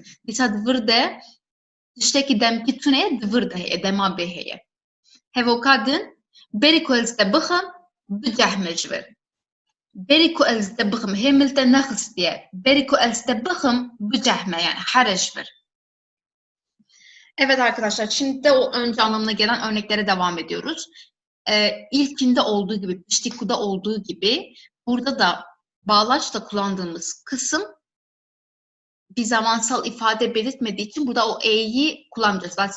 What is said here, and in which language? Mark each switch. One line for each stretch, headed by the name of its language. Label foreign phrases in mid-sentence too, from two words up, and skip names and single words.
Kurdish: Dîsa divir de tiştekî demkî tune divir de heye, dema bê heye. Hevoka din berî ku ez te bixim bicehme ji wir. Berî ku ez te bixim hêmil te nexistiye. Berî ku ez te bixim bicehme yani here ji wir.
Turkish: Evet arkadaşlar, şimdi de o önce anlamına gelen örneklere devam ediyoruz. İlkinde olduğu gibi, piştikuda olduğu gibi burada da bağlaçla kullandığımız kısım bir zamansal ifade belirtmediği için burada o e'yi kullanmayacağız.